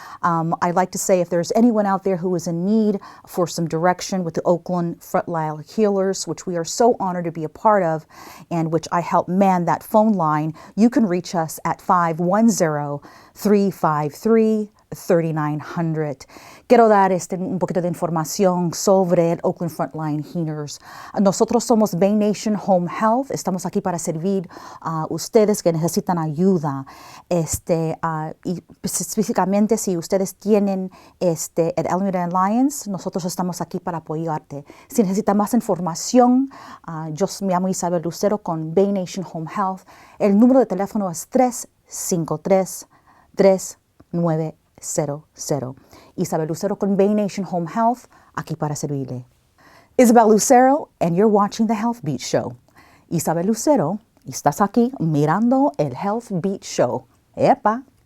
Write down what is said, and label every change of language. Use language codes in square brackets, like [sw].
[en] I'd like to say if there's anyone out there who is in need for some direction with the Oakland Frontline Healers, which we are so honored to be a part of, and which I help man that phone line, you can reach us at 510-353-3900. [es] Quiero dar un poquito de información sobre el Oakland Frontline Healers. Nosotros somos Bay Nation Home Health. Estamos aquí para servir a ustedes que necesitan ayuda. Y específicamente si ustedes tienen el Alameda Alliance, nosotros estamos aquí para apoyarte. Si necesitan más información, yo me llamo Isabel Lucero con Bay Nation Home Health. El número de teléfono es 353-3900. Isabel Lucero con Bay Nation Home Health, aquí para servirle. [en] Isabel Lucero, and you're watching the Healthbeat Show. [es] Isabel Lucero, estás aquí mirando el Healthbeat Show. ¡Epa!